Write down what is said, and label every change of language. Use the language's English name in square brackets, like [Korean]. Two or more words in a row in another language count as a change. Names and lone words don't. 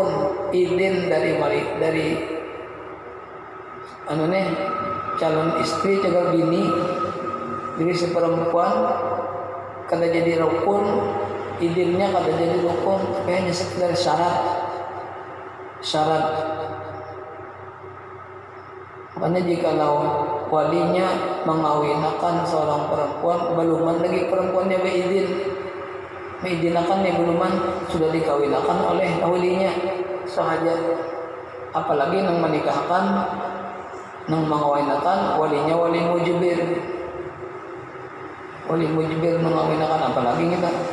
[Indonesian] Izin dari wali, dari calon istri jaga bini, jadi si perempuan kada jadi rukun, izinnya kada jadi rukun, tapi hanya sekedar syarat. Makanya jikalau walinya mengawinakan seorang perempuan, belum lagi perempuannya mengizinakan beluman sudah dikawinakan oleh walinya sahaja, apalagi nang menikahkan, nang mengawinakan walinya wali mujbir mengawinakan, apalagi kita.